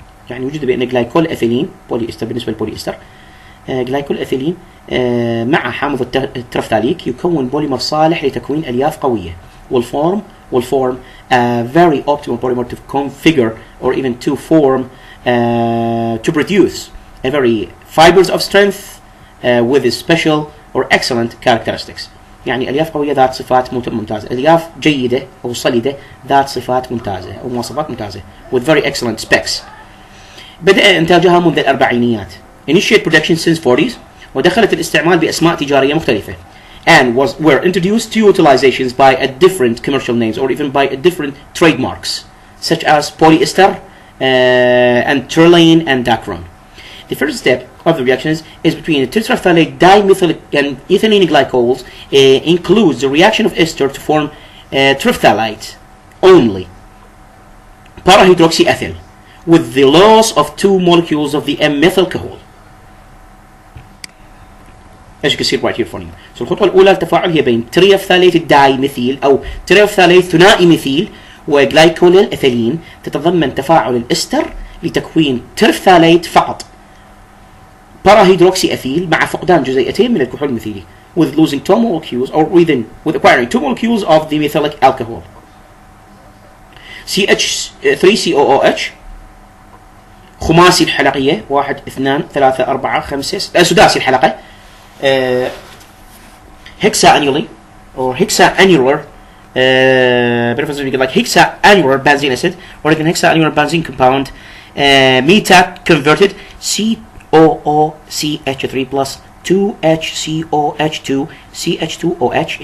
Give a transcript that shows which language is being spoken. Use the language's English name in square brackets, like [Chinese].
[Arabic] يعني وجد بأن جلايكول إثيلين بوليستر بالنسبة للبوليستر جلايكول إثيلين مع حامض الترفثاليك يكون بوليمر صالح لتكوين ألياف قوية [English] will form a very optimal polymer to configure or even to form to produce a very fibers of strength with special or excellent characteristics. [Arabic] يعني ألياف قوية ذات صفات ممتازة، ألياف جيدة أو صلدة ذات صفات ممتازة أو مواصفات ممتازة [English] with very excellent specs. [Arabic] بدأ إنتاجها منذ الأربعينيات [English] initiate production since 40s [Arabic] ودخلت الاستعمال بأسماء تجارية مختلفة [English] and were introduced to utilizations by a different commercial names or even by a different trademarks such as polyester and toluene and dacron. The first step of the reaction is between the tetraphthalate dimethyl and ethylene glycols includes the reaction of ester to form terephthalate only parahydroxyethyl with the loss of two molecules of the M-methyl alcohol. as you can see right here for you. [Arabic] So الخطوة الأولى التفاعل هي بين تريفثاليت الدايميثيل أو تريفثاليت ثنائي ميثيل وجلايكول الإيثيلين تتضمن تفاعل الإستر لتكوين تريفثاليت فقط باراهيدروكسي أثيل مع فقدان جزيئتين من الكحول الميثيلي [English] with losing two molecules or with acquiring two molecules of the methylic alcohol. CH3COOH [Arabic] خماسي الحلقية [English] 1 2 3 4 5 [Arabic] سداسي الحلقة [English] hexannually or hexannular like hexannular benzene acid or even hexannular benzene compound meta converted COOCH3 plus 2HCOH2 CH2OH.